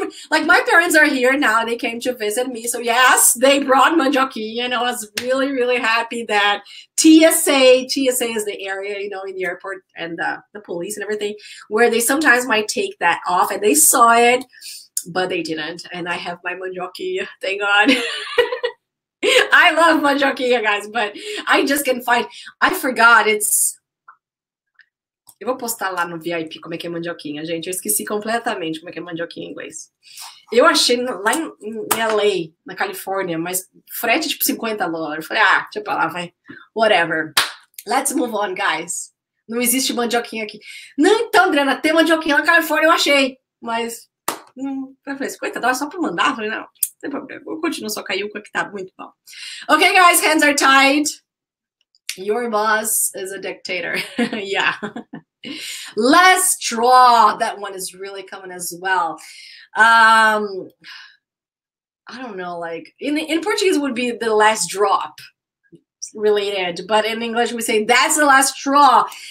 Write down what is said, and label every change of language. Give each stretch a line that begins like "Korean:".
English: Like, my parents are here now. They came to visit me. So yes, they brought mandioquinha, and I was really, really happy that TSA is the area, you know, in the airport and the police and everything, where they sometimes might take that off, and they saw it, but they didn't. And I have my mandioquinha, thank God. I love mandioquinha, guys, but I just can't find. I forgot.
Portuguese: Eu vou postar lá no VIP como é que é mandioquinha, gente. Eu esqueci completamente como é que é mandioquinha em inglês. Eu achei lá em LA, na Califórnia, mas frete tipo $50. Falei, deixa eu pra lá, vai.
English: Whatever. Let's move on, guys.
Portuguese: Não existe mandioquinha aqui. Não, então, Adriana, tem mandioquinha na Califórnia, eu achei. Mas, eu falei, $50 só pra mandar? Eu falei, não tem problema. Eu continuo só caiuca, que tá muito bom.
English: Okay, guys, hands are tied. Your boss is a dictator. Yeah. Last straw. That one is really common as well. I don't know, like in Portuguese it would be the last drop related, but in English we say that's the last straw.